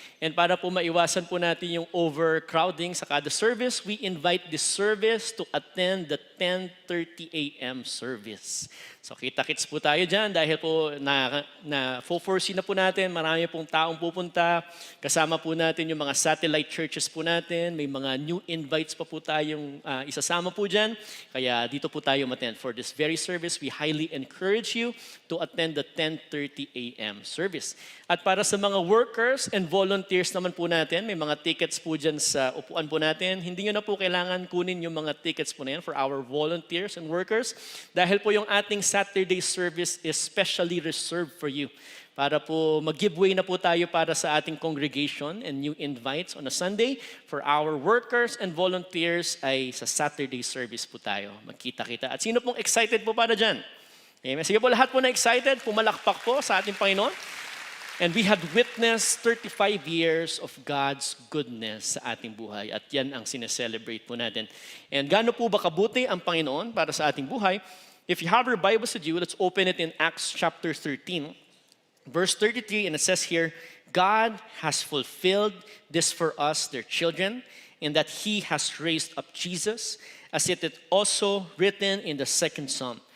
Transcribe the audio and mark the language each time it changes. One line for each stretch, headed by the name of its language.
English: And
Filipino: para po maiwasan po natin yung
English: overcrowding sa kada service, we invite this service to attend the 10:30 a.m. service.
Filipino: So kita-kits po tayo dyan dahil po na-foresee na po natin, marami pong taong pupunta. Kasama po natin yung mga satellite churches po natin. May mga new invites pa po tayong isasama po dyan. Kaya dito po tayo attend.
English: For this very service, we highly encourage you to attend the 10:30 a.m.
Filipino: service. At para sa mga workers and volunteers naman po natin, may mga tickets po dyan sa upuan po natin. Hindi nyo na po kailangan kunin yung mga tickets po na yan
English: for our volunteers and workers.
Filipino: Dahil po yung ating
English: Saturday service is specially reserved for you.
Filipino: Para po mag-giveaway na po tayo para sa ating congregation
English: and new invites on a Sunday. For our workers and volunteers
Filipino: ay sa Saturday service po tayo. Magkita-kita. At sino pong excited po para dyan? Amen. Sige po lahat po na excited, pumalakpak po sa ating Panginoon.
English: And we had witnessed 35 years of God's goodness
Filipino: sa ating buhay. At yan ang sineselebrate po natin. And gaano po ba kabuti ang Panginoon para sa ating buhay?
English: If you have your Bibles with you, let's open it in Acts chapter 13, verse 33. And it says here, God has fulfilled this for us, their children, in that He has raised up Jesus, as it is also written in the second Psalm.